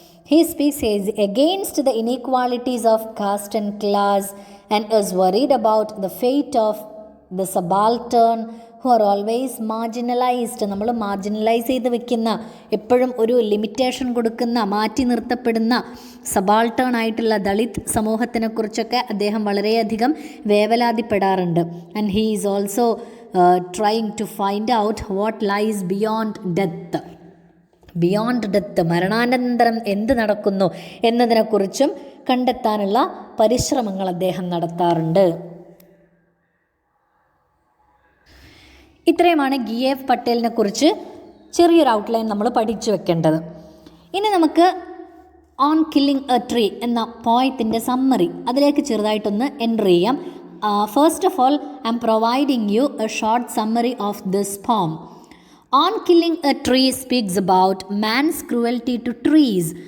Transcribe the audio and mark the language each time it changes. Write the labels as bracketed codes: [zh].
[en] He speaks against the inequalities of caste and class and is worried about the fate of the subaltern who are always marginalized. [ml] നമ്മൾ marginalise ചെയ്ത് വെക്കുന്ന, എപ്പോഴും ഒരു limitation കൊടുക്കുന്ന, മാറ്റി നിർത്തപ്പെടുന്ന subaltern ആയിട്ടുള്ള ദളിത് സമൂഹത്തിനെക്കുറിച്ചൊക്കെ അദ്ദേഹം വളരെയധികം വേവലാതിപ്പെടാറുണ്ട്. [en] And he is also trying to find out what lies beyond death. Beyond death, [ml] മരണാനന്തരം എന്ത് നടക്കുന്നു എന്നതിനെക്കുറിച്ചും കണ്ടെത്താനുള്ള പരിശ്രമങ്ങൾ അദ്ദേഹം നടത്താറുണ്ട്. ഇത്രയുമാണ് ഗിയേവ് പട്ടേലിനെ കുറിച്ച് ചെറിയൊരു ഔട്ട്ലൈൻ നമ്മൾ പഠിച്ചു വെക്കേണ്ടത്. ഇനി നമുക്ക് ഓൺ കില്ലിംഗ് എ ട്രീ എന്ന പോയത്തിൻ്റെ സമ്മറി അതിലേക്ക് ചെറുതായിട്ടൊന്ന് എൻ്റർ ചെയ്യാം. [en] First of all I am providing you a short summary of this poem. On Killing a Tree speaks about man's cruelty to trees.